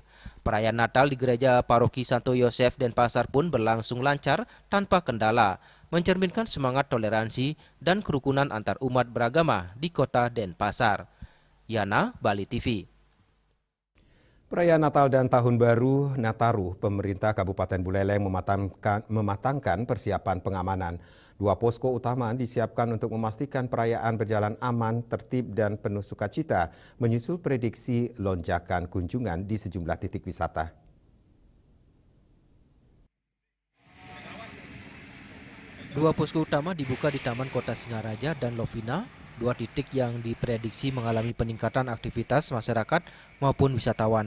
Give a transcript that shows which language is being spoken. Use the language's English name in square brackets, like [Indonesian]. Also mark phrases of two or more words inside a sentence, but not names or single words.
[Indonesian] Perayaan Natal di Gereja Paroki Santo Yosef Denpasar pun berlangsung lancar tanpa kendala, mencerminkan semangat toleransi dan kerukunan antar umat beragama di kota Denpasar. Yana, Bali TV. Perayaan Natal dan Tahun Baru Nataru, pemerintah Kabupaten Buleleng mematangkan persiapan pengamanan. 2 posko utama disiapkan untuk memastikan perayaan berjalan aman, tertib, dan penuh sukacita, menyusul prediksi lonjakan kunjungan di sejumlah titik wisata. Dua posko utama dibuka di Taman Kota Singaraja dan Lovina, 2 titik yang diprediksi mengalami peningkatan aktivitas masyarakat maupun wisatawan.